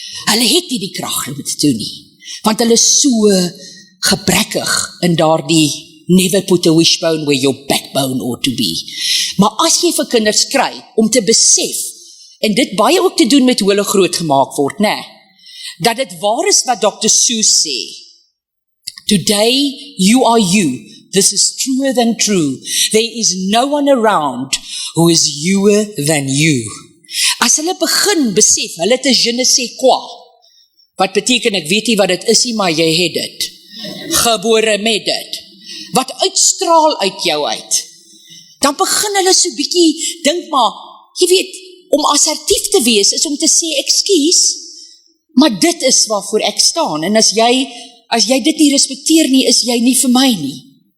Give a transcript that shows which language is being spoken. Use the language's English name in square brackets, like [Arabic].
[Afrikaans] Hulle het nie die krag om te doen nie, want hulle is so gebrekkig in daardie never put a wishbone where your backbone ought to be. Maar as jy vir kinders kry om te besef, en dit baie ook te doen met hoe hulle groot gemaak word, dat dit waar is wat Dr. [English] Seuss sê, today you are you, this is truer than true, there is no one around who is youer than you. [Afrikaans] As hulle begin besef, hulle het 'n je ne sais quoi, wat beteken, ek weet nie wat dit is nie, maar jy het dit, gebore met dit, wat uitstraal uit jou uit, dan begin hulle so bietjie, dink maar, jy weet, om assertief te wees, is om te sê, ekskuus, maar dit is waarvoor ek staan, en as jy dit nie respekteer nie, is jy nie vir my nie.